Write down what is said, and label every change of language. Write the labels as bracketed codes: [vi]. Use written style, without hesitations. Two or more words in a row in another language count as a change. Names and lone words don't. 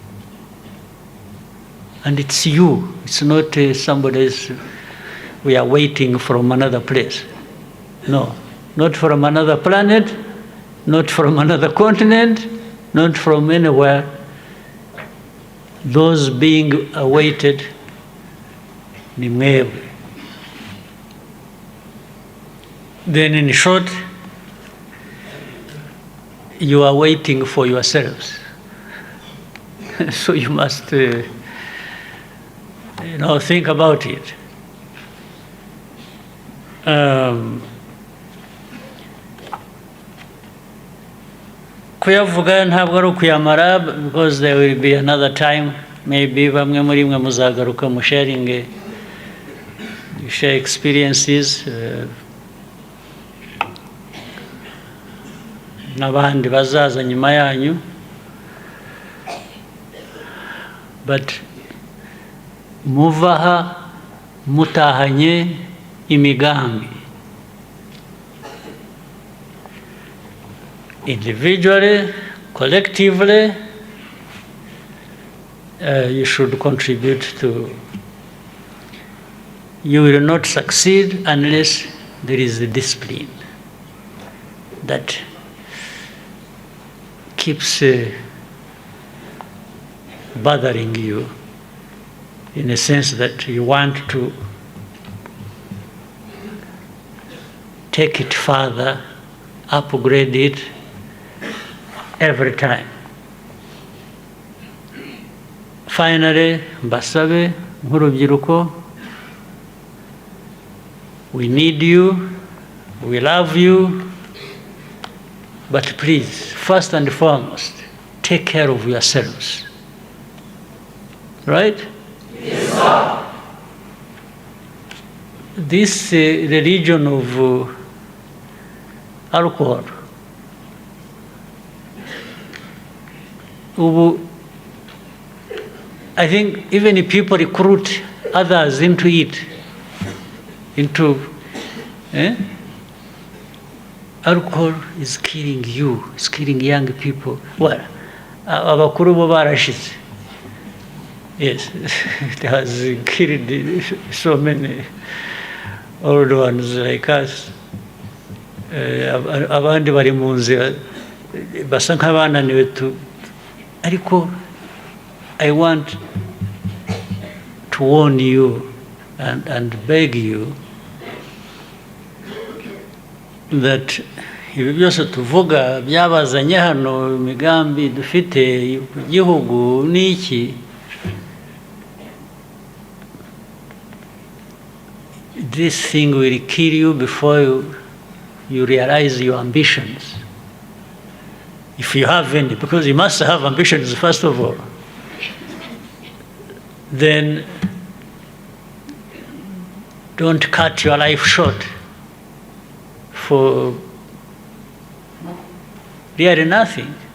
[en] And it's you, it's not somebody else. We are waiting from another place. No, not from another planet, not from another continent, not from anywhere. Those being awaited, [rw] ni mwewe. [en] Then in short, you are waiting for yourselves. So you must, think about it. [rw] Kuyavuga ntabwo ari ukuyamara, [en] because there will be another time, maybe [rw] bamwe muri mwe muzagaruka mu sharing, [en] share experiences, [rw] n'abandi bazaza nyuma yanyu, but muvaha mutahanye imigambi, [en] individually, collectively. You should contribute to. You will not succeed unless there is a discipline that keeps bothering you, in a sense that you want to take it further, upgrade it every time. Finally, [rw] mbasabe nk'urubyiruko, [en] we need you, we love you, but please, first and foremost, take care of yourselves. Right? Yes, sir. This religion of alcohol, I think even if people recruit others into it, alcohol is killing you, it's killing young people. Well, [rw] abakuru bo barashize. [en] Yes, it has killed so many old ones like us. [rw] Abandi bari mu nzira basa nk'abananiwe tu, ariko [en] I want to warn you and beg you [rw] that ibi byose tuvuga byabazanye hano, imigambi dufite igihugu n'iki, [en] this thing will kill you before you realize your ambitions. If you have any, because you must have ambitions first of all, then don't cut your life short for really nothing.